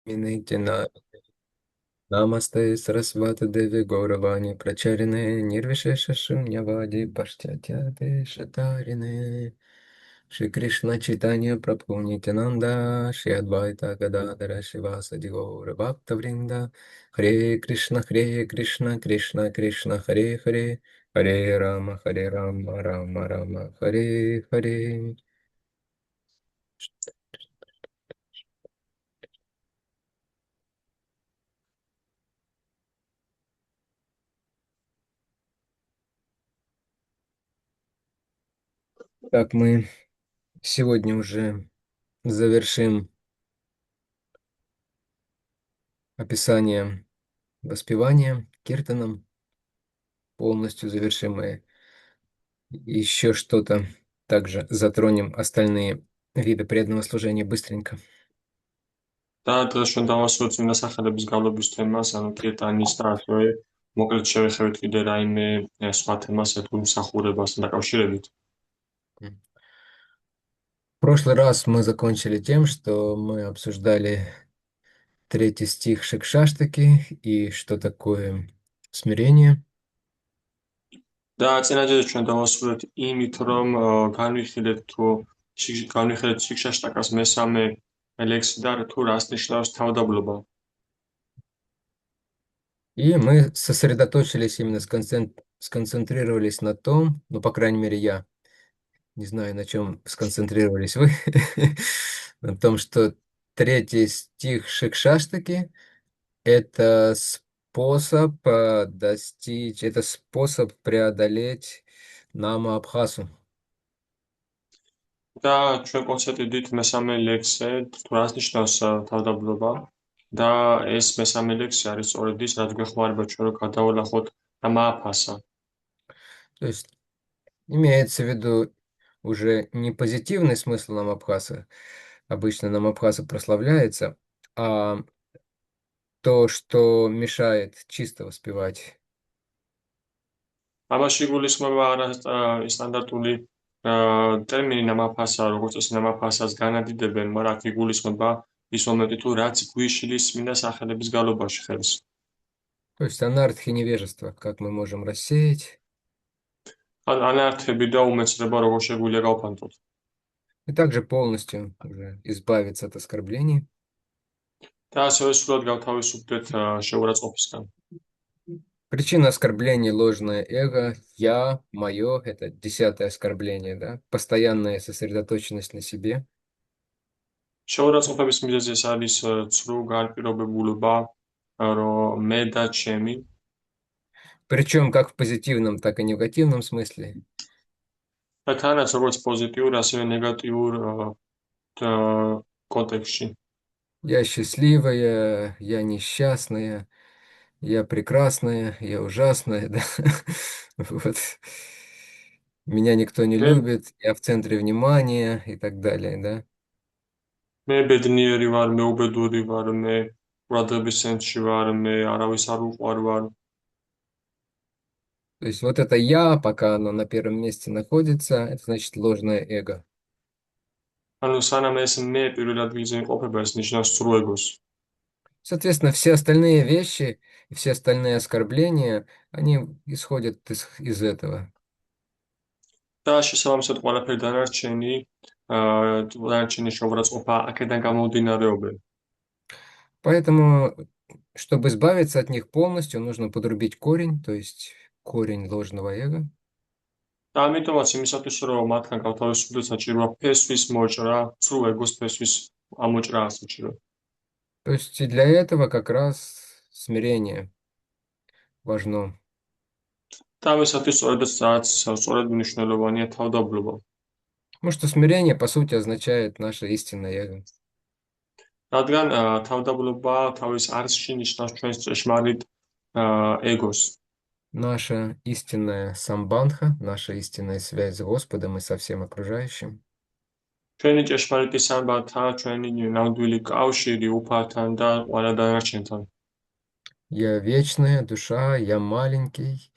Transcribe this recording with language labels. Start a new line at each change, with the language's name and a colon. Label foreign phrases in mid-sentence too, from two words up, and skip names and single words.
Sanskrit: नितिना नमस्ते सरस्वत देवि गौरवाणी प्रचारिणे निर्विशेष शून्यवादि पाश्चात्यते शतारिणे श्री कृष्ण चैतन्य प्रभु नित्यानन्द श्री अद्वैत गदाधर श्रीवासादि गौर भक्त वृन्द हरे कृष्ण कृष्ण कृष्ण हरे हरे हरे राम राम राम हरे हरे.
Russian: Так, мы сегодня уже завершим описание воспевания киртаном, полностью завершим и еще что-то. Также затронем остальные виды преданного служения быстренько.
Georgian: და დღეს ჩვენ დავასრულებთ წმინდა სახელების გავლობის თემას, ანუ კირტანის და ასევე მოკლედ შევეხებით კიდე რაიმე სხვა თემას ეთმობსახურებასთან დაკავშირებით.
Russian: В прошлый раз мы закончили тем, что мы обсуждали третий стих Шикшаштаки и что такое смирение.
Georgian: და წინაჯერზე ჩვენ დავასრულებთ იმით, რომ განვიხილეთ შიქშაშტაკას მესამე ლექსი და თუ რას ნიშნავს თავდაბლობა.
Russian: И мы сосредоточились сконцентрировались на том, ну, по крайней мере, я не знаю, на чем сконцентрировались вы, на том, что третий стих Шикшаштаки – это способ достичь, это способ преодолеть Нама Абхасу.
Georgian: და ჩვენ კონცენტრირდით მესამე ლექსზე, თუ რას ნიშნავს თავდაბლობა და ეს მესამე ლექსი არის სწორედ ის, რაც გვეხმარება ჩვენ რომ გადავალახოთ ამა აფასა.
Russian: То есть имеется в виду уже не позитивный смысл Намабхаса, обычно Намабхаса прославляется, а то, что мешает чисто воспевать.
Georgian: ამაში გულისხმობა არა სტანდარტული ტერმინი ნამაფასა, როგორც წესი ნამაფასას განადიდებენ, მაგრამ აქ იგულისხმება ის მომენტი, თუ რაც გვიშლის წმინდა სახელების გალობაში ხელს.
Russian: То есть анархи невежества, как мы можем рассеять.
Georgian: ანარქები და უმეცრება როგორ შეგვიძლია გავფანტოთ.
Russian: И также полностью уже избавиться от оскорблений.
Georgian: და ასევე სულად გავთავისუფლდეთ შეურაცხყოფისგან.
Russian: Причина оскорбления – ложное эго, я, мое – это 10-е оскорбление, да? Постоянная сосредоточенность на себе.
Georgian: შეურაცხყოფის მიზეზი ეს არის ცრუ განპირობებულობა, რომ მე და ჩემი
Russian: Причем как в позитивном, так и негативном смысле.
Georgian: და თანაც როგორც პოზიტიურ, ასევე ნეგატიურ კონტექსტში.
Russian: Я счастливая, я несчастная, я прекрасная, я ужасная, да? Вот. Меня никто не მე любит, я в центре внимания и так далее, да?
Georgian: მე ბედნიერი ვარ, მე უბედური ვარ, მე ყურადღების ცენტრში ვარ, მე არავის არ უყვარ.
Russian: То есть вот это я, пока оно на первом месте находится, это значит ложное эго.
Georgian: ანუ სანამ ეს მე პირველ ადგილზე იმყოფება, ეს ნიშნავს სრულ ეგოს.
Russian: Соответственно, все остальные вещи и все остальные оскорбления, они исходят из этого.
Georgian: და შესაბამისად ყველაფერი დანარჩენი შეურაცხყოფა აქედან გამომდინარეობენ.
Russian: Поэтому, чтобы избавиться от них полностью, нужно подрубить корень, то есть корень ложного эго.
Georgian: და ამიტომაც იმისათვის რომ მათგან გავთავისუფლდეთ, საჭიროა ფესვის მოჭრა, სრულ ეგოს ფესვის ამოჭრა საჭიროა.
Russian: То есть и для этого как раз смирение важно.
Georgian: და ამისათვის სწორედ მნიშვნელოვანია თავდაბლობა.
Russian: Потому что смирение, по сути, означает наше истинное эго.
Georgian: რადგან თავდაბლობა თავის არსში ნიშნავს ჩვენს ჭეშმარიტ ეგოს.
Russian: Наша истинная самбандха, наша истинная связь с Господом и со всем окружающим.
Georgian: ჩვენი ჭეშმარიტი სამბანთა, ჩვენი ნამდვილი კავშირი უფალთან და ყველა დანარჩენთან.
Russian: Я вечная душа, я маленький.